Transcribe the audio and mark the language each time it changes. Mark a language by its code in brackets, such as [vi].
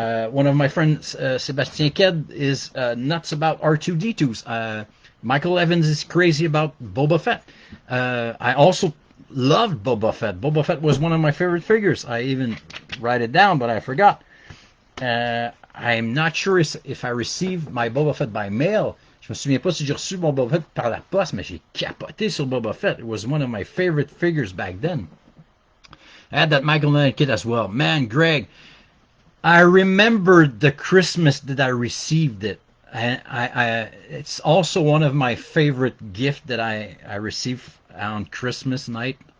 [en] One of my friends, Sebastien Ked, is nuts about R2-D2s. Michael Evans is crazy about Boba Fett. I also loved Boba Fett. Boba Fett was one of my favorite figures. I even write it down, but I forgot. I'm not sure if I received my Boba Fett by mail. [fr] Je me souviens pas si j'ai reçu mon Boba Fett par la poste, mais j'ai capoté sur Boba Fett. [en] It was one of my favorite figures back then. I had that Michael Knight kit as well. Man, Greg, I remember the Christmas that I received it. It's also one of my favorite gift that I received on Christmas night.